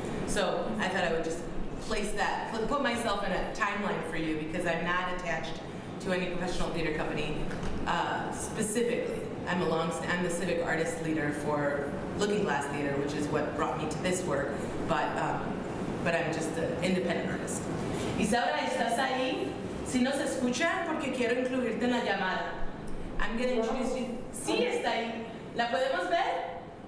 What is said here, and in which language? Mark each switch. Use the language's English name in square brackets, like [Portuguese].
[English] So I thought I would just place that, put myself in a timeline for you, because I'm not attached to any professional theater company specifically. I'm the civic artist leader for Looking Glass Theater, which is what brought me to this work, but I'm just an independent artist. [Spanish] Isaura, ¿estás ahí? Si no se escucha, porque quiero incluirte en la llamada. [English] I'm going to introduce you. [Spanish] Sí, está ahí. ¿La podemos ver?